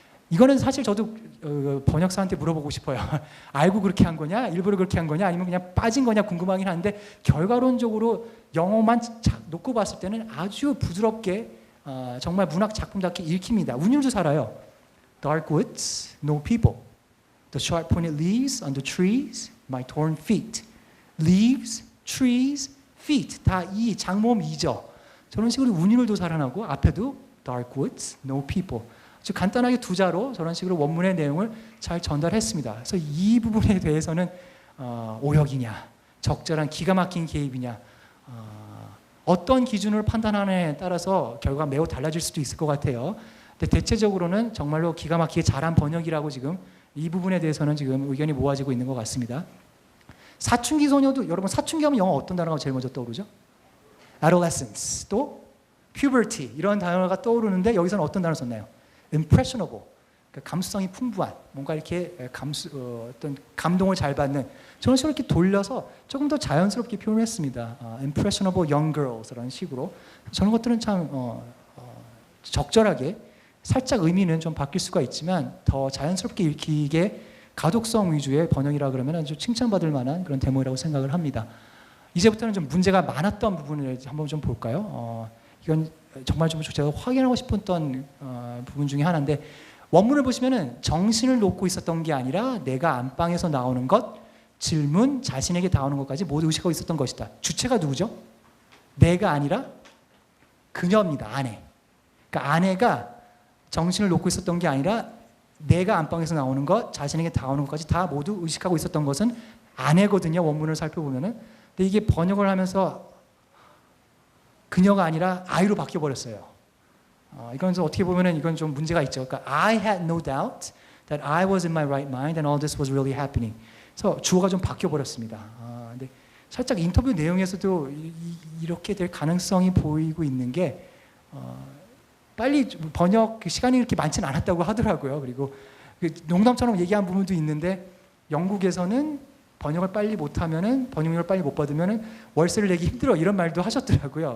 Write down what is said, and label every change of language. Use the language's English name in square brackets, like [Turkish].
[Korean] 이거는 사실 저도 번역사한테 물어보고 싶어요. 알고 그렇게 한 거냐? 일부러 그렇게 한 거냐? 아니면 그냥 빠진 거냐? 궁금하긴 한데 결과론적으로 영어만 놓고 봤을 때는 아주 부드럽게 정말 문학 작품답게 읽힙니다. 운율도 살아요. [English] Dark woods, no people. The sharp pointed leaves on the trees, my torn feet. Leaves, trees, feet. [Korean] 다 이 장모음 이죠. 저런 식으로 운율도 살아나고 앞에도 [English] dark woods, no people. [Korean] 즉 간단하게 두 자로 저런 식으로 원문의 내용을 잘 전달했습니다. 그래서 이 부분에 대해서는 오역이냐, 적절한 기가 막힌 개입이냐, 어떤 기준을 판단하느냐에 따라서 결과가 매우 달라질 수도 있을 것 같아요. 근데 대체적으로는 정말로 기가 막히게 잘한 번역이라고 지금 이 부분에 대해서는 지금 의견이 모아지고 있는 것 같습니다. 사춘기 소녀도, 여러분 사춘기 하면 영어 어떤 단어가 제일 먼저 떠오르죠? adolescence, 또 puberty 이런 단어가 떠오르는데 여기서는 어떤 단어를 썼나요? impressionable, 그러니까 감수성이 풍부한, 뭔가 이렇게 어떤 감동을 잘 받는, 저런 식으로 이렇게 돌려서 조금 더 자연스럽게 표현했습니다. [English] impressionable young girls라는 [Korean] 식으로. 저런 것들은 참 적절하게 살짝 의미는 좀 바뀔 수가 있지만 더 자연스럽게 읽히게 가독성 위주의 번역이라 그러면 아주 칭찬받을 만한 그런 데모라고 생각을 합니다. 이제부터는 좀 문제가 많았던 부분을 한번 좀 볼까요? 이건 정말 좀 제가 확인하고 싶었던 부분 중에 하나인데, 원문을 보시면은 정신을 놓고 있었던 게 아니라 내가 안방에서 나오는 것, 질문, 자신에게 다오는 것까지 모두 의식하고 있었던 것이다. 주체가 누구죠? 내가 아니라 그녀입니다. 아내. 그러니까 아내가 정신을 놓고 있었던 게 아니라 내가 안방에서 나오는 것, 자신에게 다오는 것까지 다 모두 의식하고 있었던 것은 아내거든요. 원문을 살펴보면은. 근데 이게 번역을 하면서 그녀가 아니라 I로 바뀌어버렸어요. 이건 좀 어떻게 보면은 이건 좀 문제가 있죠. [English] 그러니까 I had no doubt that I was in my right mind and all this was really happening. [Korean] 그래서 주어가 좀 바뀌어버렸습니다. 근데 살짝 인터뷰 내용에서도 이렇게 될 가능성이 보이고 있는 게 빨리 번역 시간이 그렇게 많지는 않았다고 하더라고요. 그리고 농담처럼 얘기한 부분도 있는데 영국에서는 번역을 빨리 못하면은, 번역료를 빨리 못 받으면은 월세를 내기 힘들어, 이런 말도 하셨더라고요.